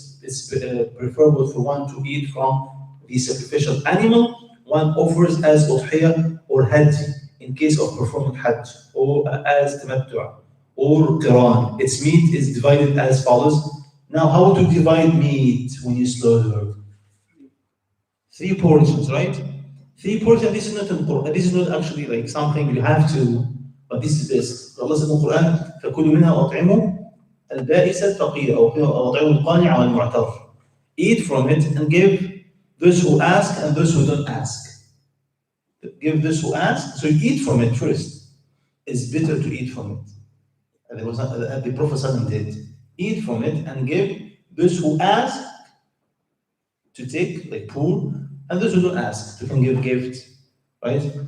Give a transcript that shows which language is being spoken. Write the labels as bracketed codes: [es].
[en] It's preferable for one to eat from the sacrificial animal one offers as udhiyah or hajj in case of performing hajj, or as tamattu' or qiran. Its meat is divided as follows. Now, how to divide meat when you slaughter? 3 portions, right? 3 portions. This is not important. This is not actually like something you have to, but this is best. Allah said in the Quran, [ar] فَكُلُوا مِنْهَا وَأَطْعِمُوا الْبَائِسَ الْفَقِيرَ أو أطعموا القانع والمعتر. [en] Eat from it and give those who ask and those who don't ask. Give those who ask, so you eat from it first. It's better to eat from it. And there was the Prophet ﷺ did. Eat from it and give those who ask to take, like poor, and those who don't ask to can give gift, right?